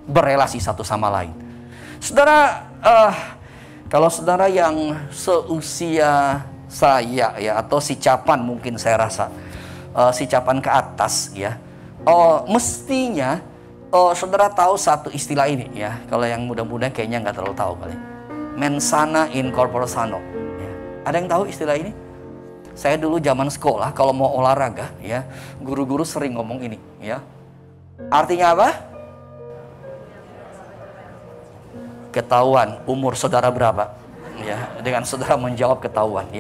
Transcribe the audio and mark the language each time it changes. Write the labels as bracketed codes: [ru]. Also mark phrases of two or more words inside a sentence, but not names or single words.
[id] Saudara, kalau saudara yang seusia saya, ya, atau si Capan mungkin saya rasa, si Capan ke atas, ya, mestinya Oh, saudara tahu satu istilah ini ya? Kalau yang muda-muda kayaknya nggak terlalu tahu kali. [la] Mens sana in corpore sano. [id] Ya. Ada yang tahu istilah ini? Saya dulu zaman sekolah kalau mau olahraga ya, guru-guru sering ngomong ini ya. Artinya apa? Ketahuan umur saudara berapa ya, dengan saudara menjawab ketahuan ya.